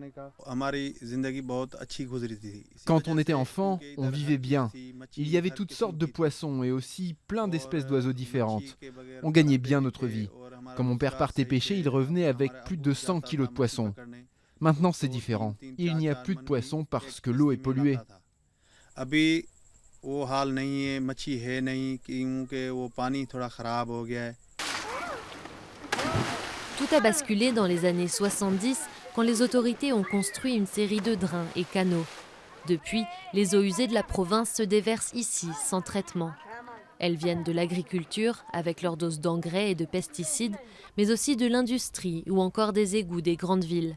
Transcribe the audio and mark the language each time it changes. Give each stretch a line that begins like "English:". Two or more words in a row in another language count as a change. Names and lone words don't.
French: Quand on était enfant, on vivait bien. Il y avait toutes sortes de poissons et aussi plein d'espèces d'oiseaux différentes. On gagnait bien notre vie. Quand mon père partait pêcher, il revenait avec plus de 100 kilos de poissons. Maintenant, c'est différent. Il n'y a plus de poissons parce que l'eau est polluée.
Hindi: वो हाल नहीं है मच्छी है नहीं क्योंकि वो पानी थोड़ा खराब हो गया है.
French: Tout a basculé dans les années 70 quand les autorités ont construit une série de drains et canaux. Depuis, les eaux usées de la province se déversent ici sans traitement. Elles viennent de l'agriculture avec leur dose d'engrais et de pesticides, mais aussi de l'industrie ou encore des égouts des grandes villes.